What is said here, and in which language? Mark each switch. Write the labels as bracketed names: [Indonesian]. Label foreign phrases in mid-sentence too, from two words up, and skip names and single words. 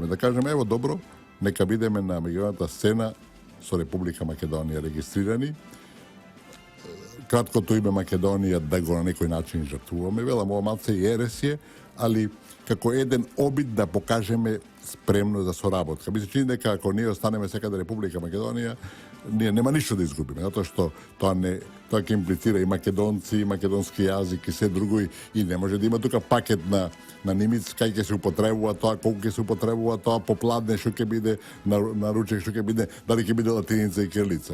[Macedonian] Да кажеме, ево, добро, нека бидеме на меѓународната сцена со Република Македонија регистрирани. Краткото име Македонија да го на некој начин жртвуваме. Велам, ова малце и ересие, али како еден обид да покажеме спремно за соработка. [Serbian] Mi se čini [Macedonian] дека ако ние останеме секаде Република Македонија, ние нема ништо да изгубиме, затоа што тоа ќе имплицира и македонци, и македонски јазик и се друго и не може да има тука пакет на нимиц кај ќе се употребува тоа, колку ќе се употребува тоа, попладне што ќе биде, на ручек што ќе биде, дали ќе биде латиница и кирилица.